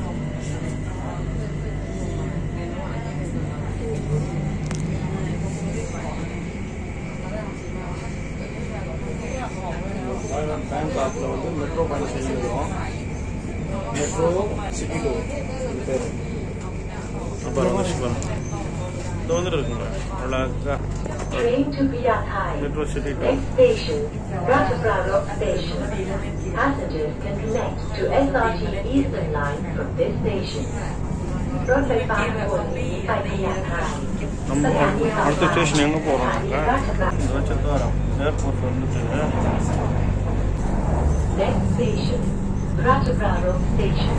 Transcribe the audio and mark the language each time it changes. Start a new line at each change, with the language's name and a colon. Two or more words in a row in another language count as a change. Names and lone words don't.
Tamil: பேங்காக்ல வந்து மெட்ரோ பயணம் செஞ்சுருக்கோம்.
English: metro city tour
Tamil: பேர். அப்புறம் இது வந்துட்டு இருக்குங்க அழகா
English: metro city tour. Next station, Ratchabra Station. Passengers can connect to SRT Eastern Line from this station.
Thai: รถไฟฟ้าขบวนนี้ไปพญาไท
Tamil: நம்ம அடுத்த ஸ்டேஷன் எங்கே போகிறோம்னாக்கா சித்தாரம் ஏர்போர்ட் வந்துட்டு
English: Next station, Ratchabra Station.